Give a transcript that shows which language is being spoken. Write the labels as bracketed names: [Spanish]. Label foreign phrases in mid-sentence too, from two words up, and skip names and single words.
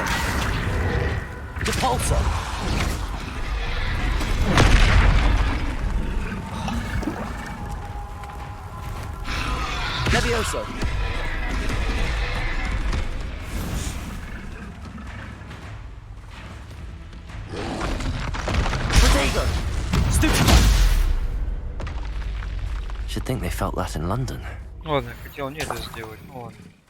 [English] Depulso. Levioso. Protego. Stupid. Should think they felt that in London. [Russian] Ладно, хотел не это сделать. Ну ладно.